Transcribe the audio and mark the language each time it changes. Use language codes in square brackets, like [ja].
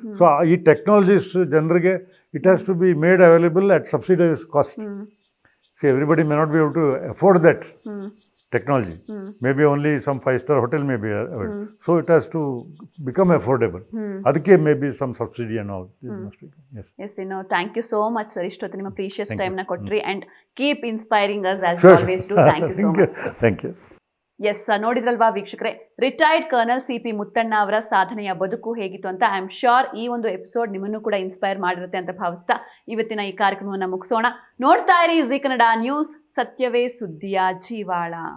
[en] So ಈ technologies ಜನರಿಗೆ it has to be made available at subsidise cost. See, everybody may not be able to afford that technology. Maybe only some 5-star hotel may be available. So it has to become affordable. ಅದಕ್ಕೆ maybe some subsidy and all. Yes, thank you so much sir. [kn] ಇಷ್ಟೊತ್ತು ನಿಮ್ಮ precious time ನ ಕೊಟ್ರಿ [en] and keep inspiring us as you always do. Thank you so much. Thank you. [kn] S, ನೋಡಿದ್ರಲ್ವಾ ವೀಕ್ಷಕರೇ, retired kernel CP Muthanna ಅವರ ಸಾಧನೆಯ ಬದುಕು ಹೇಗಿತ್ತು ಅಂತ. [en] I am sure [kn] ಈ ಒಂದು ಎಪಿಸೋಡ್ ನಿಮ್ಮನ್ನು ಕೂಡ ಇನ್ಸ್ಪೈರ್ ಮಾಡಿರುತ್ತೆ ಅಂತ ಭಾವಿಸ್ತಾ ಇವತ್ತಿನ ಈ ಕಾರ್ಯಕ್ರಮವನ್ನು ಮುಗಿಸೋಣ. ನೋಡ್ತಾ ಇರಿ ಜೀ ಕನ್ನಡ ನ್ಯೂಸ್, ಸತ್ಯವೇ ಸುದ್ದಿಯ ಜೀವಾಳ.